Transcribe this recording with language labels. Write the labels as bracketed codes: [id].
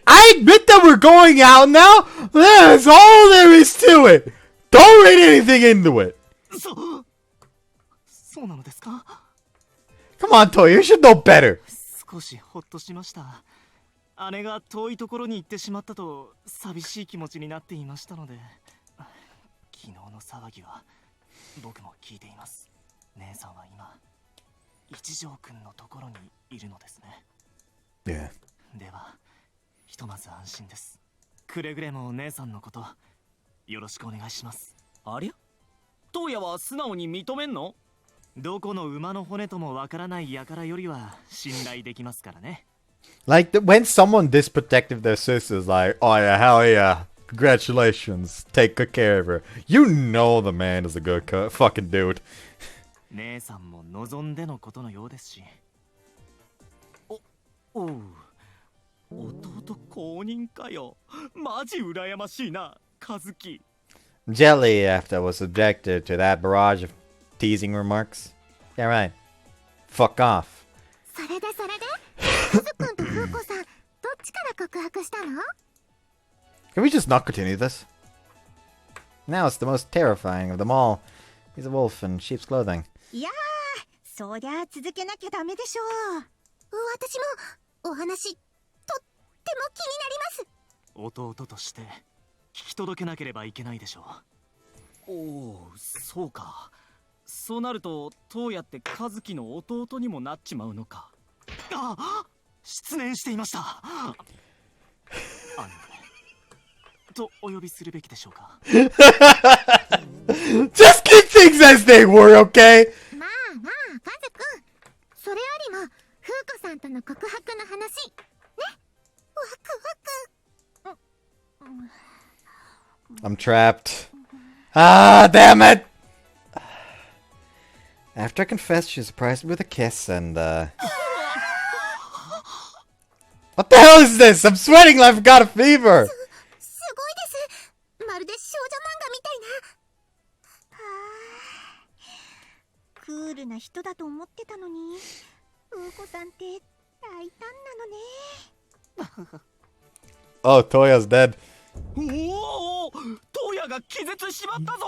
[en] I admit that we're going out now? That's all there is to it! Don't read anything into it! [ja] そうなのですか？ [en] Come on, Toya, you should know better! [ja] 少しほっとしました。姉が遠いところに行ってしまったと寂しい気持ちになっていましたので。昨日の騒ぎは僕も聞いています。姉さんは今一条くんのところにいるのですね。 [en] Yeah. [ja] ではひとまず安心です。くれぐれも姉さんのことよろしくお願いします。ありゃ、トウヤは素直に認めんの？どこの馬の骨ともわからない輩よりは信頼できますからね。 [en] Like, when someone this protective of their sister is like, oh yeah, hell yeah, congratulations, take good care of her. You know the man is a good fucking dude. [ja] 姉さんも望んでのことのようですし。おう、弟公認かよ。マジ羨ましいな、カズキ。 [en] Jelly, after I was subjected to that barrage of teasing remarks. Yeah, right. Fuck off. [ja] それでカズくんと風子さんどっちから告白したの？ [en] Can we just not continue this? Now it's the most terrifying of them all. He's a wolf in sheep's clothing. [ja] いやー、そりゃあ続けなきゃダメでしょう。私もお話とっても気になります。弟として聞き届けなければいけないでしょう。おお、そうか。そうなるとトウヤってカズキの弟にもなっちまうのか。あ、失念していました。とお呼びするべきでしょうか。 [en] Just keep things as they were, okay? [ja] まあまあカズくん、それよりも風子さんとの告白の話ね。ワクワク。 [en] I'm trapped. Ah, damn it! After I confessed, she surprised me with a kiss and, What the hell is this? I'm sweating like I've got a fever! [ja] すごいです。まるで少女漫画みたいな。クールな人だと思ってたのに、風子さんって大胆なのね。 [en] Oh, Toya's dead. [ja] おお、トウヤが気絶しまったぞ。